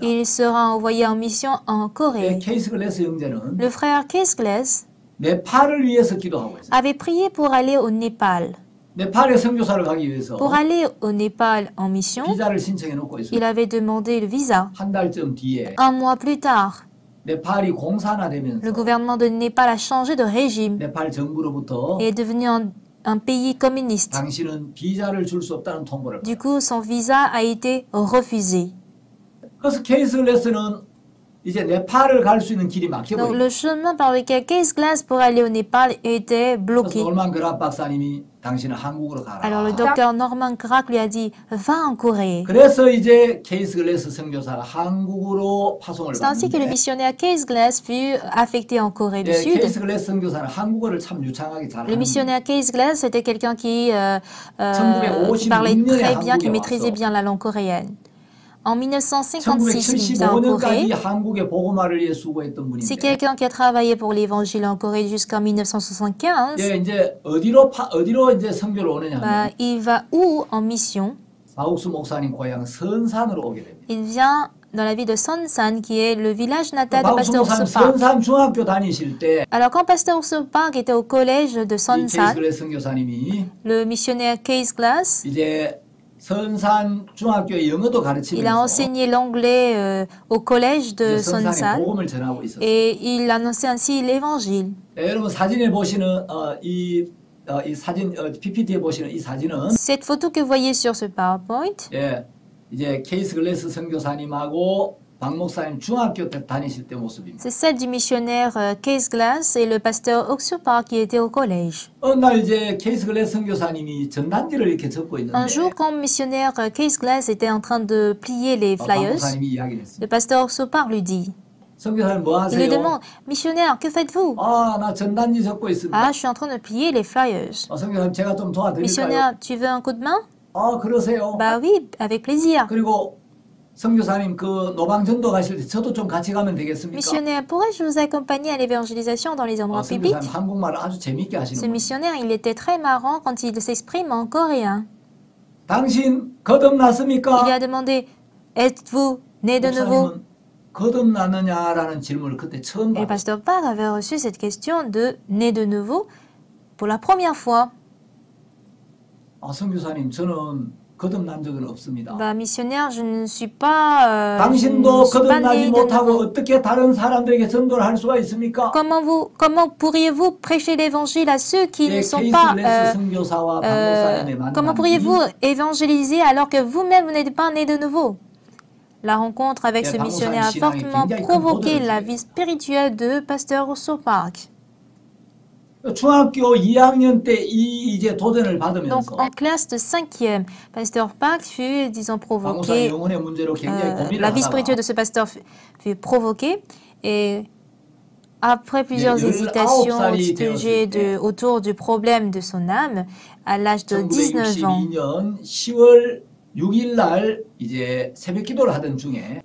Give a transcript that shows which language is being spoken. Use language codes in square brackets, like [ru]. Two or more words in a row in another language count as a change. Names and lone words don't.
[fr] il sera envoyé en mission en Corée. [ko] 케이스 글래스 형제는 [fr] Le frère Case Glass [ko] 네팔을 위해서 기도하고 있어요. [fr] avait prié pour aller au Népal. [ko] 네팔에 선교사를 가기 위해서 [fr] Pour aller au Népal en mission, [ko] 비자를 신청해 놓고 있어요. [fr] il avait demandé le visa. [ko] 한 달쯤 뒤에 [fr] Un mois plus tard, [ko] 네팔이 [fr] le [ko] 공산화되면서 [fr] gouvernement de Népal a changé de régime [ko] 네팔 정부로부터 [fr] et est devenu un pays communiste. [ko] 당신은 비자를 줄 수 없다는 통보를 [fr] Du coup, son visa a été refusé. [ko] 그래서 케이스 글래스는 이제 네팔을 갈 수 있는 길이 막혀 [fr] Donc, [ko] 버린 [fr] le chemin par lequel Case Glass pour aller au Népal était bloqué. [ko] 놀만 그랍 박사님이 당신은 한국으로 가라. [fr] Alors, le docteur Norman Grack lui a dit, va en Corée. [ko] 그래서 이제 케이스 글래스 선교사가 한국으로 파송을 [fr] C'est ainsi que le [ko] 받는데 [fr] missionnaire Case Glass fut affecté en Corée du Sud. [ko] 케이스 글래스 선교사는 한국어를 참 유창하게 [fr] Le [ko] 잘하는 [fr] missionnaire Case Glass était quelqu'un qui [ko] 1956 [fr] parlait très bien, qui [ko] 한국에 [fr] maîtrisait [ko] 와서 [fr] bien la langue coréenne. En 1956, il vient en [ko] 1975년까지 [fr] Corée. [ko] 한국의 복음화를 위해 수고했던 [fr] C'est [ko] 분인데 [fr] quelqu'un qui a travaillé pour l'évangile en Corée jusqu'en 1975. [ko] 예, 이제 어디로 이제 선교를 오느냐 하면 [fr] Il va où en mission? [ko] 마욱수 목사님 고향 선산으로 오게 됩니다. [fr] Il vient dans la ville de Sonsan, qui est le village natal de [ko] 마욱수 [fr] Pasteur [ko] 목사님 [fr] Sopak. [ko] 선산 중학교 다니실 때 [fr] Alors, quand Pasteur Sopak était au collège de [ko] 이 케이스 [fr] Sonsan, [ko] 글래스 선교사님이 [fr] le missionnaire Case Glass, [ko] 이제 선산 중학교에 영어도 [fr] il a [ko] 가르치면서 [fr] enseigné l'anglais au collège de [ko] 이제 선산에 [fr] Sonsan [ko] 복음을 전하고 있었어요. [fr] et il annonçait ainsi l'évangile. [ko] 네, 여러분 사진에 보시는 이 사진 PPT에 보시는 이 사진은 [fr] Cette photo que vous voyez sur ce PowerPoint, [ko] 예, 이제 케이스 글래스 선교사님하고 박 목사님 중학교 때 다니실 때 모습입니다. [fr] c'est celle du missionnaire Case Glass et le pasteur Oksupa qui était au collège. [ko] 어느 날 이제 케이스 글래스 선교사님이 전단지를 이렇게 적고 있는데 [fr] Un jour, quand le missionnaire Case Glass était en train de plier les [ko] 박 [fr] flyers, [ko] 목사님이 이야기를 했습니다. [fr] le pasteur Oksupa lui dit, [ko] 선교사님 뭐 [fr] il lui [ko] 하세요? [fr] demande, missionnaire, que faites-vous? [ko] 나 전단지 적고 있습니다. [fr] Ah, je suis en train de plier les flyers. [ko] 선교사님 제가 좀 도와드릴까요? [fr] Missionnaire, tu veux un coup de main? [ko] 그러세요. [fr] Bah oui, avec plaisir. [ko] 그리고 선교사님 그 노방전도 가실 때 저도 좀 같이 가면 되겠습니까? [fr] Missionnaire, pourrais-je vous accompagner à l'évangélisation dans les endroits publics? [ko] 선교사님 한국말을 아주 재밌게 [fr] Ce [ko] 하시는 분. [fr] missionnaire, il était très marrant quand il s'exprime en coréen. [ko] 당신 [fr] Il [ko] 거듭났습니까? [fr] lui a demandé, êtes-vous né de nouveau? [ko] 목사님은 거듭났느냐라는 질문을 그때 처음 [fr] Et le [ko] 받았어요. [fr] pasteur Park avait reçu cette question de né de nouveau pour la première fois. [ko] 선교사님 저는 거듭난 적은 없습니다. [fr] Bah, missionnaire, je ne suis pas, [ko] 당신도 [fr] je ne suis pas né [ko] 거듭나지 [fr] de [ko] 못하고 [fr] nouveau. [ko] 어떻게 다른 사람들에게 전도를 할 수가 있습니까? [fr] Comment pourriez-vous prêcher l'évangile à ceux qui ne sont [ko] 케이스 [fr] pas... [ko] 글래스 선교사와 박 목사님의 [fr] comment [ko] 만남이 [fr] pourriez-vous évangéliser alors que vous-même vous n'êtes pas né de nouveau? La rencontre avec ce missionnaire a fortement provoqué la vie spirituelle de pasteur Sopak. [ko] 중학교 2학년 때 이제 도전을 [fr] Donc, [ko] 받으면서 [fr] en classe de 5e, pasteur Park fut, disons, [ko] 박 목사님 [fr] provoqué. [ko] 영혼의 문제로 굉장히 고민을 [fr] La vie [ko] 하다가 [fr] spirituelle de ce pasteur fut provoquée. Et Après plusieurs hésitations autour du problème de son âme, à l'âge de 19 ans, [ko] 1962년 10월 6일 날 이제 새벽 기도를 하던 중에